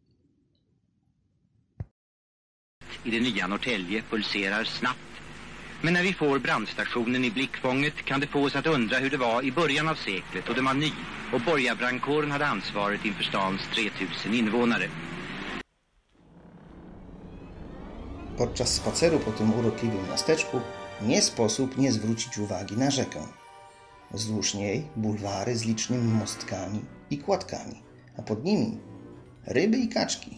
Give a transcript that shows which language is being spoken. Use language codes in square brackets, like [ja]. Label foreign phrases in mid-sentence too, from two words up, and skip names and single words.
[sv] I det nya Norrtälje pulserar snabbt. Men när vi får brandstationen i blickfånget kan det få oss att undra hur det var i början av seklet då den var ny och borgarbrandkåren hade ansvaret inför stans 3000 invånare. [pl] Podczas spaceru po tym urokliwym miasteczku nie sposób nie zwrócić uwagi na rzekę. Wzdłuż niej bulwary z licznymi mostkami i kładkami, a pod nimi ryby i kaczki.